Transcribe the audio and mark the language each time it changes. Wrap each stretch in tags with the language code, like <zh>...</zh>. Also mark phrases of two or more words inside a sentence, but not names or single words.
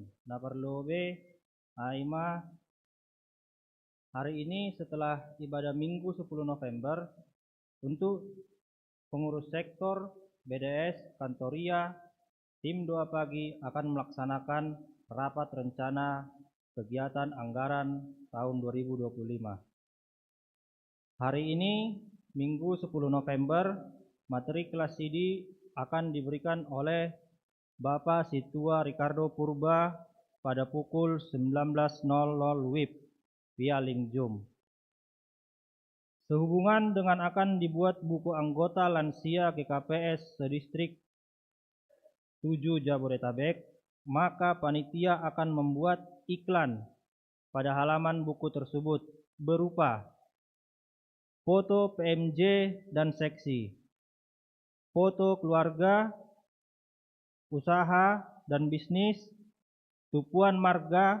<bts>Na perlu be aima</bts> <id>hari ini setelah ibadah Minggu 10 November untuk pengurus sektor BDS Kantoria tim 2 pagi akan melaksanakan rapat rencana kegiatan anggaran tahun 2025. Hari ini Minggu 10 November, materi kelas CD akan diberikan oleh Bapak Situa Ricardo Purba pada pukul 19.00 WIB via link Zoom. Sehubungan dengan akan dibuat buku anggota lansia GKPS sedistrik 7 Jabodetabek, maka panitia akan membuat iklan pada halaman buku tersebut berupa foto PMJ dan seksi, foto keluarga, usaha dan bisnis, tupuan marga.</id>